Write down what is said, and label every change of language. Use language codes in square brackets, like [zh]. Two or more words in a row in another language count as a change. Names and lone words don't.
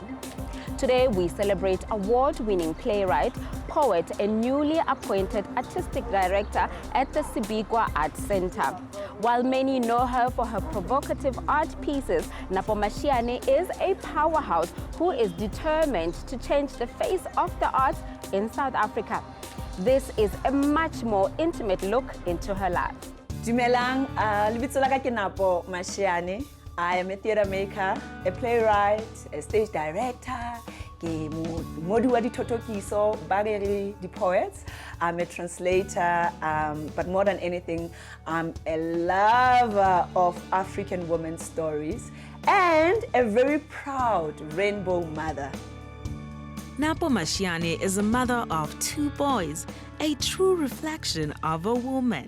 [en] Today we celebrate award-winning playwright, poet, and newly appointed artistic director at the Sibikwa Art Center. While many know her for her provocative art pieces, Napo is a powerhouse who is determined to change the face of the arts in South Africa. This is a much more intimate look into her life. [st] Dumelang, lebitso la ka ke Napo Mashiane. [en] I am a theater maker, a playwright, a stage director, [st] ke modi wa dithotokiso, bareri di poets. [en] I'm a translator, but more than anything, I'm a lover of African women's stories and a very proud rainbow mother. Napo Mashiane is a mother of 2 boys, a true reflection of a woman.